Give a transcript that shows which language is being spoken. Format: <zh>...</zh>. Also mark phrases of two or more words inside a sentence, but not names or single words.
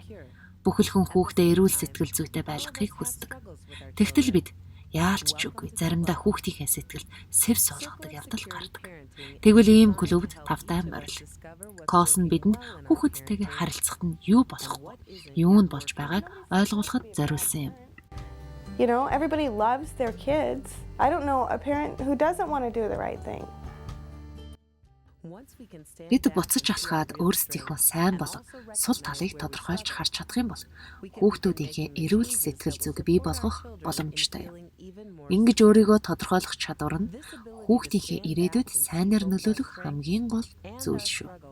<mn>Бүхэл хүн хүүхдээ эрүүл сэтгэл зүйтэй байлгахыг хүсдэг. Тэгтэл бид яалтч үгүй заримдаа хүүхдийнхээ сэтгэлд сэв суулгадаг явдал гардаг. Тэгвэл ийм клубд тавтай морил. Кос нь бидэнд хүүхэдтэйгээ харилцахад нь юу болохгүй, юунд болж байгааг ойлгуулахад зориулсан юм.</mn> <en>You know, everybody loves their kids. I don't know a parent who doesn't want to do the right thing.</en> <mn>Бид буцаж алхаад өөрсдийнхөө сайн болон сул талыг тодорхойлж харж чадах юм бол хүүхдүүдийнхээ эрүүл сэтгэл зүг бий болгох боломжтой юм. Ингэж өөрийгөө тодорхойлох чадвар нь хүүхдийнхээ ирээдүйд сайнаар нөлөөлөх хамгийн гол зүйл шүү.</mn>